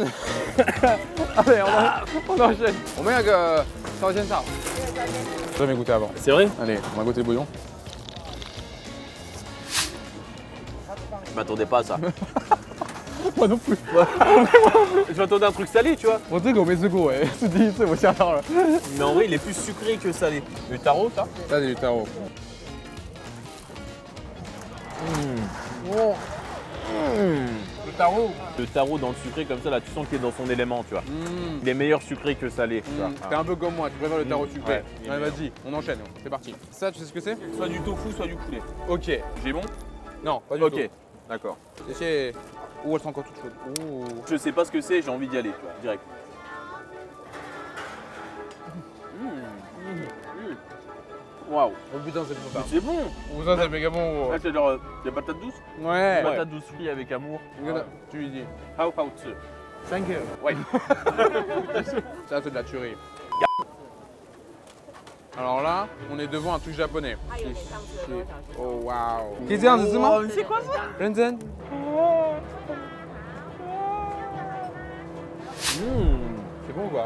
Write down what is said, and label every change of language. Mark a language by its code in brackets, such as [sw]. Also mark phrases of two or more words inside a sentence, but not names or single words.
[fr] Allez, on enchaîne. On met ça. J'ai jamais goûté avant. C'est vrai? Allez, on va goûter le bouillon. Je m'attendais pas à ça. Moi non plus. Je m'attendais à un truc salé, tu vois. [zh] 我这个我没吃过哎，是第一次，我吓到了。 [fr] Mais en vrai, il est plus sucré que salé. Le taro, ça? Ça, c'est du taro. Le taro dans le sucré, comme ça, là, tu sens qu'il est dans son élément, tu vois. Il est meilleur sucré que salé. tu vois. T'es un peu comme moi, tu préfères le taro sucré. Ouais. Allez, vas-y, on enchaîne, c'est parti. Ça, tu sais ce que c'est? Soit du tofu, soit du poulet. Ok. J'ai bon? Non, pas du tout. Ok, d'accord. C'est... Oh, elles sont encore toutes chaudes. Oh. Je sais pas ce que c'est, j'ai envie d'y aller, tu vois, direct. Waouh! Oh putain, c'est bon ça. C'est bon! Oh, ça, c'est méga bon. Là, c'est genre des patates douces? Ouais. Patates douces frites avec amour. Tu lui dis. [zh] 好吃. [en] Thank you. [fr] Ouais. Ça, c'est de la tuerie. Alors là, on est devant un truc japonais. Oh waouh. Qu'est-ce que c'est quoi ça? Renzen? C'est bon ou quoi?